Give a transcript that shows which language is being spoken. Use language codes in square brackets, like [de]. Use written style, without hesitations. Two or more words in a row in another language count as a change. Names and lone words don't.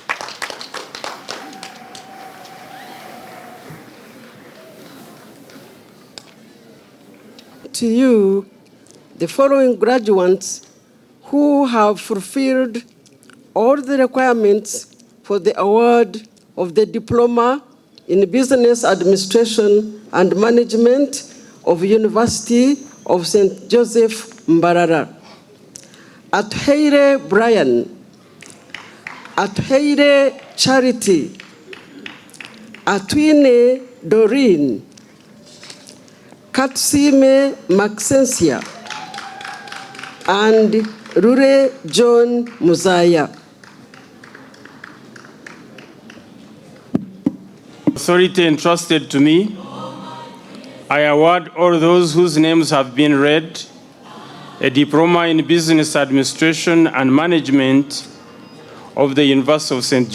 [en] To you, the following graduates who have fulfilled all the requirements for the award of the Diploma in Business Administration and Management of University of St. Joseph MBARARA. Atheire Brian, Atheire Charity, Atwine Doreen, Katsime Maxensia, and Rure John Muzaya. Authority entrusted to me, I award all those whose names have been read a diploma in business administration and management of the University of St.